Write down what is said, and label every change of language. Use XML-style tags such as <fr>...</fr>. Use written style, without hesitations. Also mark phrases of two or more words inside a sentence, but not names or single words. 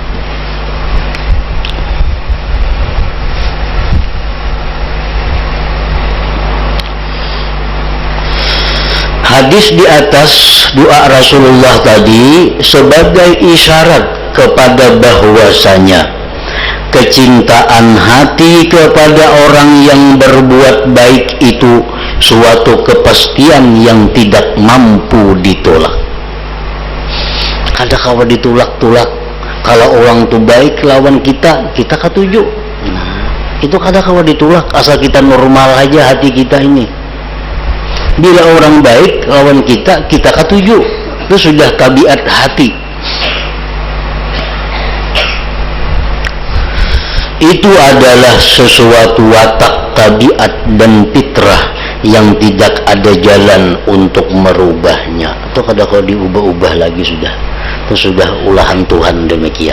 <id>Hadis di atas doa Rasulullah tadi sebagai isyarat kepada bahwasanya kecintaan hati kepada orang yang berbuat baik itu suatu kepastian yang tidak mampu ditolak.</id> <bjn>Kada kawa ditolak-tolak. Kalau orang itu baik lawan kita, kita ketuju. Nah, itu kada kawa ditolak asal kita normal aja hati kita ini. Bila orang baik lawan kita, kita ketuju.</bjn> <id>Itu sudah tabiat hati. Itu adalah sesuatu watak, tabiat dan fitrah yang tidak ada jalan untuk merubahnya.</id> <bjn>Atau kada kalau diubah-ubah lagi sudah. Itu sudah ulahan Tuhan demikian.</bjn>